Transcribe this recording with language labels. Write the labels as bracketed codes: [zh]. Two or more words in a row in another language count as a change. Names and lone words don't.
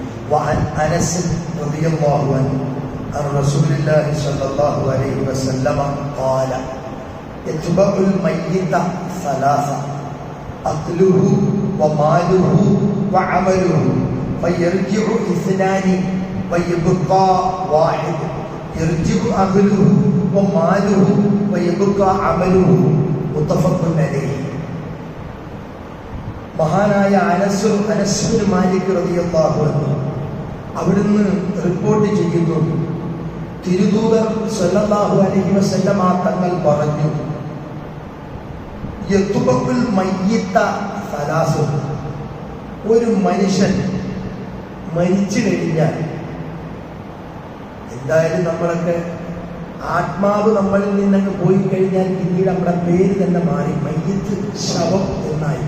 [ar] وعن أنس رضي الله عنه عن رسول الله صلى الله عليه وسلم قال يتبع الميت ثلاثة أكله وماله وعمله فيرجع اثنان ويبقى واحد يرجع أهله وماله ويبقى عمله متفق عليه. [ml] മഹാനായ അനസ് മാലിക് [ar] رضي الله عنه [ml] അവിടുന്ന് റിപ്പോർട്ട് ചെയ്യുന്നു, തിരുദൂതർ [ar] صلى الله عليه وسلم [ml] തങ്ങൾ പറഞ്ഞു, [ar] يتبع الميت ثلاثة, [ml] ഒരു മനുഷ്യൻ മരിച്ചു കഴിഞ്ഞാൽ എന്തായാലും നമ്മളൊക്കെ ആത്മാവ് നമ്മളിൽ നിന്നങ്ങ് പോയി കഴിഞ്ഞാൽ പിന്നീട് നമ്മുടെ പേര് തന്നെ മാറി മയ്യിത്ത്, ശവം എന്നായി.